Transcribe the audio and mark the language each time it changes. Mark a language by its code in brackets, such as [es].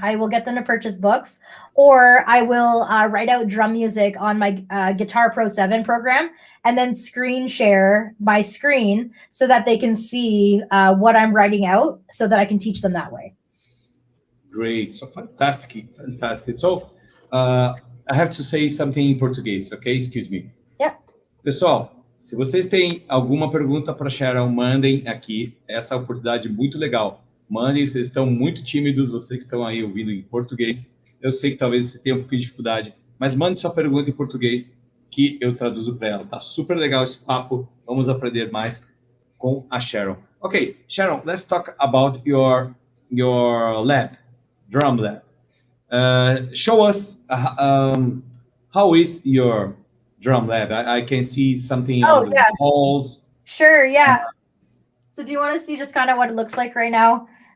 [en] I will get them to purchase books, or I will write out drum music on my Guitar Pro 7 program and then screen share my screen so that they can see what I'm writing out so that I can teach them that way. Great. So fantastic. Fantastic. So I have to say something in português, okay? Excuse me. Yeah. [pt] Pessoal, se vocês têm alguma pergunta para Sharon, mandem aqui. Essa é uma oportunidade muito legal. Mandem, vocês estão muito tímidos, vocês que estão aí ouvindo em português. Eu sei que talvez vocês tenham um pouquinho de dificuldade, mas mande sua pergunta em português que eu traduzo para ela. Tá super legal esse papo. Vamos aprender mais com a Sharon. [en] Okay, Sharon, let's talk about your lab, drum lab. Show us how is your drum lab? I can see something on the walls. Sure, yeah. So do you want to see just kind of what it looks like right now?